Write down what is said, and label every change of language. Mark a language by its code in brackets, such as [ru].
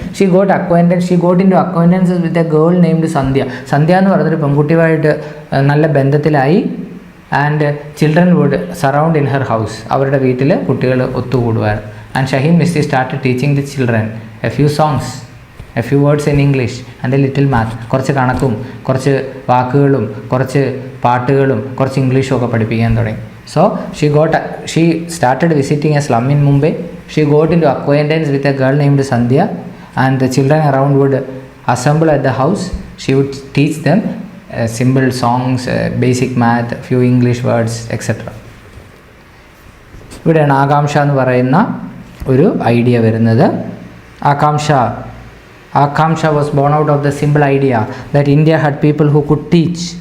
[en] She got into acquaintances with a girl named Sandhya. [ml] സന്ധ്യ എന്ന് പറഞ്ഞൊരു പെൺകുട്ടിയുമായിട്ട് നല്ല ബന്ധത്തിലായി. [en] And children would surround in her house. [ml] അവരുടെ വീട്ടിൽ കുട്ടികൾ ഒത്തുകൂടുവാൻ. [en] And Shaheen Mistry started teaching the children a few songs, a few words in English and a little math. [ml] കുറച്ച് കണക്കും കുറച്ച് വാക്കുകളും കുറച്ച് പാട്ടുകളും കുറച്ച് ഇംഗ്ലീഷും ഒക്കെ പഠിപ്പിക്കാൻ തുടങ്ങി. [en] So she started visiting a slum in Mumbai. She got into acquaintance with a girl named Sandhya, and the children around would assemble at the house. She would teach them simple songs, basic math, few English words, etc. [ml] ഇവിടെയാണ് ആകാംക്ഷ എന്ന് പറയുന്ന ഒരു idea വരുന്നത്. [en] Akanksha was born out of the simple idea that India had people who could teach.